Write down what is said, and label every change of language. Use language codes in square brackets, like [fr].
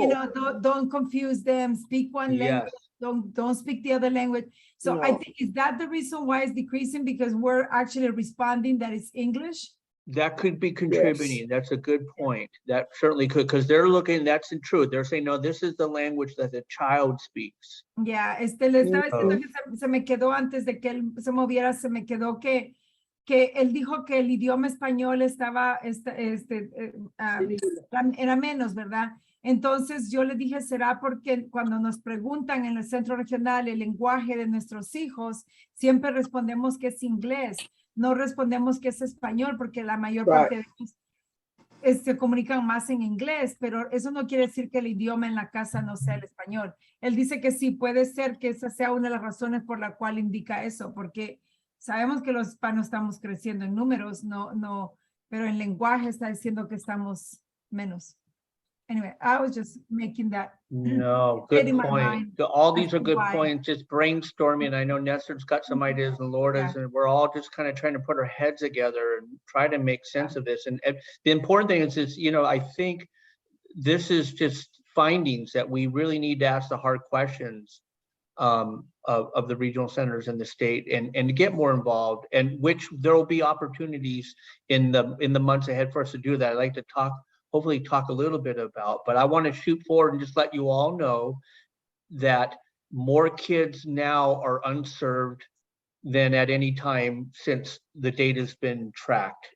[en] you know, don't confuse them, speak one language, don't speak the other language. So I No. think, is that the reason why it's decreasing? Because we're actually responding that it's English? That could be contributing. That's a good point. That certainly could, because they're looking, that's in truth. They're saying, no, this is the language that the child speaks. [es] Ya, le estaba diciendo que se me quedó antes de que él se moviera, se me quedó que él dijo que el idioma español estaba, era menos, ¿verdad? Entonces yo le dije, será porque cuando nos preguntan en el centro regional el lenguaje de nuestros hijos, siempre respondemos que es inglés, no respondemos que es español, porque la mayor parte de ellos se comunican más en inglés, pero eso no quiere decir que el idioma en la casa no sea el español. Él dice que sí, puede ser que esa sea una de las razones por la cual indica eso, porque sabemos que los hispanos estamos creciendo en números, pero en lenguaje está diciendo que estamos menos. [en] Anyway, I was just making that. No, good in my point. mind. All these are That's good why. points, just brainstorming. I know Nestor's got some ideas and Lourdes, and we're all just kind of trying to put our heads together and try to make sense of this. And the important thing is, you know, I think this is just findings that we really need to ask the hard questions of the regional centers in the state and to get more involved, and which there will be opportunities in the months ahead for us to do that. I'd like to hopefully talk a little bit about, but I want to shoot forward and just let you all know that more kids now are unserved than at any time since the data's been tracked.